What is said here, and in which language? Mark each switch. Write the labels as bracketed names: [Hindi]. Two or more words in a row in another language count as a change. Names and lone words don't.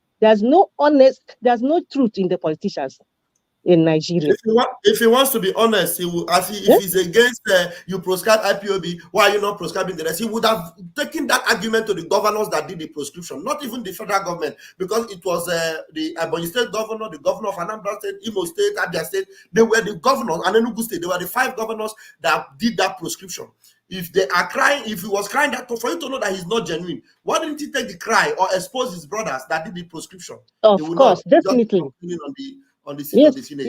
[English] There's no truth in the politicians in Nigeria. If he wants to be honest, he will. If he's against you prescribe IPOB, why are you not prescribing the rest? He would have taken that argument to the governors that did the prescription, not even the federal government, because it was the Ebonyi State governor, the governor of Anambra State, Imo State, Abia State. They were the governors, and Enugu State. They were the 5 governors that did that prescription. If they are crying, if he was crying that for you to know that he's not genuine, why didn't he take the cry or expose his brothers that did the prescription? Of course, definitely. On the seat of the Senate.